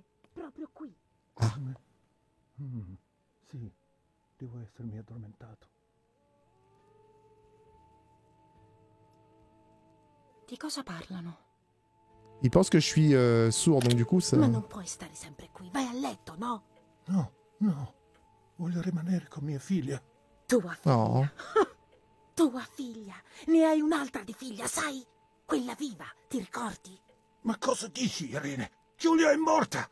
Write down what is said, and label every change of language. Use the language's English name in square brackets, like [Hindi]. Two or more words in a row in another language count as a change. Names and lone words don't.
[Italian] Proprio qui. Sì, devo essermi addormentato. Di cosa parlano? [French] Il pense que je suis sourd, donc du coup ça... [Italian] Ma non puoi stare sempre qui. Vai a letto, no? No, no. Voglio rimanere con mia figlia. Tua figlia. No. Tua figlia. Ne hai un'altra di figlia, sai? Quella viva, ti ricordi? Ma cosa dici, Irene? Giulia è morta!